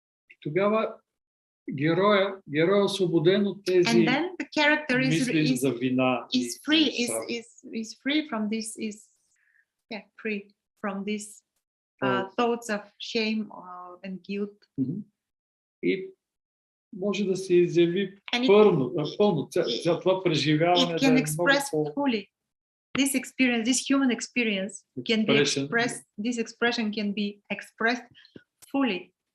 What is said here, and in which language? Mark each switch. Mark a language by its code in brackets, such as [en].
[bg] И тогава героя е освободен от тези [en] And then the character [bg] мисли за вина. [en] Is free from this, free from these thoughts of shame and guilt. [bg] И може да се изяви пълно това преживяване. [en] It can express fully this experience, this human experience can be expressed. This expression can be expressed fully.